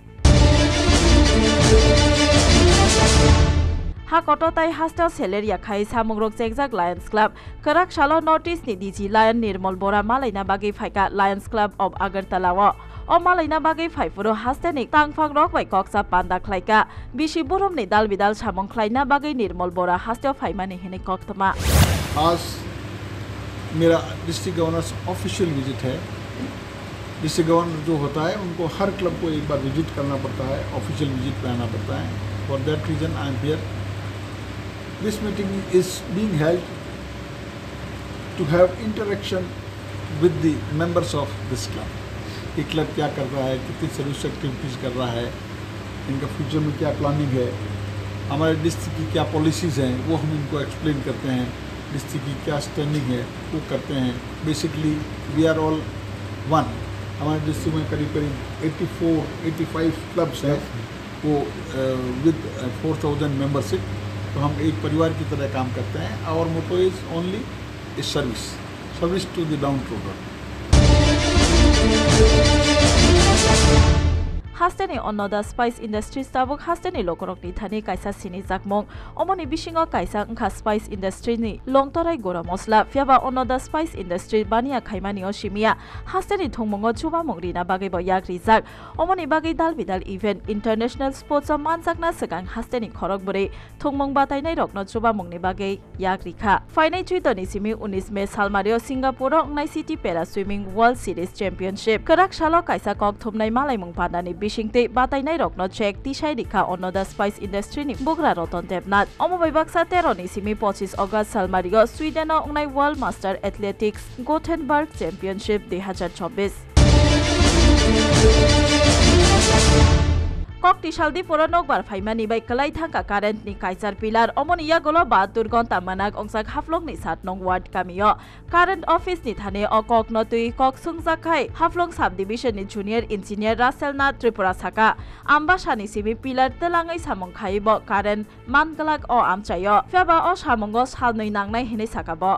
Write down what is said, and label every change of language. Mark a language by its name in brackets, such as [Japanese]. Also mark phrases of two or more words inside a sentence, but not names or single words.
[Kok Borok] Hakoto tai hostel Celeria khai samungrok Chegjak Lions Club Karak Shalo notice ni DG Lion Nirmal Bora malaina bagi phaika Lions Club of Agartala o malaina bagi phaifuro hastenik tangphang rok bai koksa panda khlaika bisi borom ni dal bidal samung khlaina bagi Nirmal Bora hostel phaimani hene koktama [Hindi] आज मेरा [English] District governor official visit [Hindi] है [English] district governor [Hindi] जो होता है उनको हर क्लब को एक बार विजिट करना पड़ता है [English] official visit [Hindi] पे आना पड़ता है [English] for that reason I am here This meeting is being held to have interaction with the members of this club. [Hindi] ये क्लब क्या कर रहा है, कितनी [English] service activities [Hindi] कर रहा है, इनका फ्यूचर में क्या प्लानिंग है, हमारे डिस्ट्रिक्ट की क्या पॉलिसीज़ हैं वो हम इनको एक्सप्लेन करते हैं, डिस्ट्रिक्ट की क्या स्टैंडिंग है वो करते हैं. [English] Basically we are all one. [Hindi] हमारे डिस्ट्रिक्ट में करीब करीब 84-85 क्लब्स हैं वो [English] with 4000 membership. [Hindi] तो हम एक परिवार की तरह काम करते हैं. [English] Our motto is only is service to the downtrodden. [Kok Borok] Hasteni Onoda Spice Industries tabuk hasteni lokorok ni thani kaisa sini jakmong omoni bisingo kaisa ngkha Spice Industry ni longtorai gora mosla fyaba Onoda Spice Industry bania khaimani o simia hasteni thongmongo chuba mongri na bagai bo yakri jak omoni bagai dal bidal event [English] international sports [Kok Borok] o manjakna segang hasteni khorok buri thongmong batainai rokno chuba mongni bagai yakri kha fainai chuitoni simi 19 May salmario Singapore ngai city para [English] swimming world series championship [Kok Borok] karak shalo kaisa kok thumnai malai mong pandani Bishingte batainai rokno check tisai dikha Onoda Spice Industry ni Bogra Roton Debnath Omobai Baksa 13 ni simi 25 August salmario Sweden o ngai World Master Athletics Gothenburg Championship 2024 Kokti Shaldi Poronok bar Faimani by Kalai Thangka current ni Kaisar Pilar Omonia Golo Batur Gonta Manak Ongsak Haflong ni Satnong Ward Kamio Current Office ni Thane o Kok Notui Kok Sungzakai Haflong Subdivision ni [English] Junior Engineer [Kok Borok] Russell Nath Tripura Saka Ambasha ni Simi Pilar Telangai Samong Khaibo Current Mangalak o Amchayo Fyaba o Samongo Salnoi Nangnai Hine Sakabo